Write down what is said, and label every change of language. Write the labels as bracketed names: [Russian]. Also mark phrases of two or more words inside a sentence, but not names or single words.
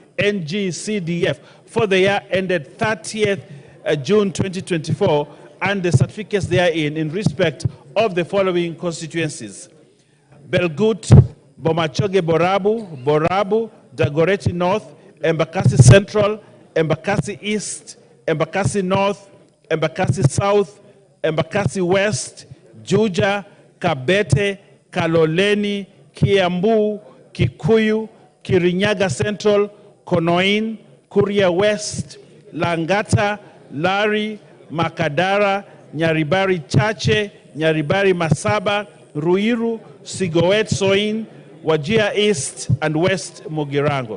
[English] NGCDF for the year ended 30th June 2024, and the certificates therein in respect of the following constituencies: Belgut, Bomachoge Borabu, Borabu, Dagoretti North, Embakasi Central, Embakasi East, Embakasi North, Embakasi South, Embakasi West, Juja, Kabete, Kaloleni, Kiambu, Kikuyu, Kirinyaga Central, Konoin, Kuria West, Langata, Lari, Makadara, Nyaribari Chache, Nyaribari Masaba, Ruiru, Sigoet Soin, Wajir East, and West Mugirango.